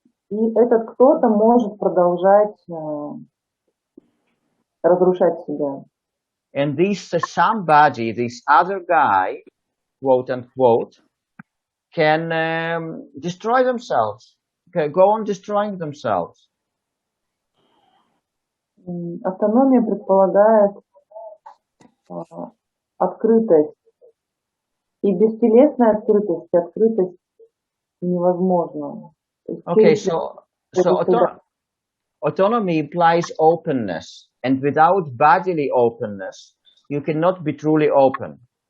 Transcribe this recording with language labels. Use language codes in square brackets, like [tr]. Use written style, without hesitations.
[ru] И этот кто-то может продолжать разрушать себя. [en] And this somebody, this other guy, quote unquote, can destroy themselves, can go on destroying themselves. [ru] Автономия предполагает открытость. И бестелесная открытость невозможна. [en] Okay, so autonomy implies openness, and without bodily openness, you cannot be truly open.